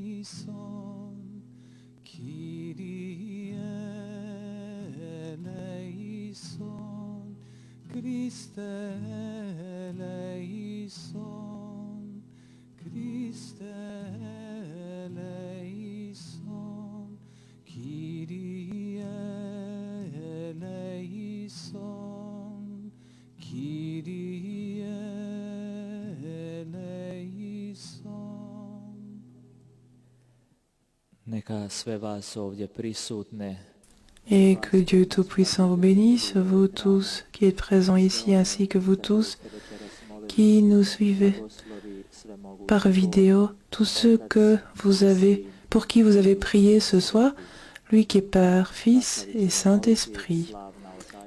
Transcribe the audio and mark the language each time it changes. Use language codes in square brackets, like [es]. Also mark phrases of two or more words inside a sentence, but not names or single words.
[el] ἐλέησον, Κύριε ἐλέησον, Χριστὲ ἐλέησον, Χριστὲ ἐλέησον, Κύριε ἐλέησον, Κύριε ἐλέησον. [hr] Neka sve vas ovdje prisutne [fr] Et que Dieu Tout-Puissant vous bénisse, vous tous qui êtes présents ici, ainsi que vous tous qui nous suivez par vidéo, tous ceux que vous avez, pour qui vous avez prié ce soir, lui qui est Père, Fils et Saint-Esprit.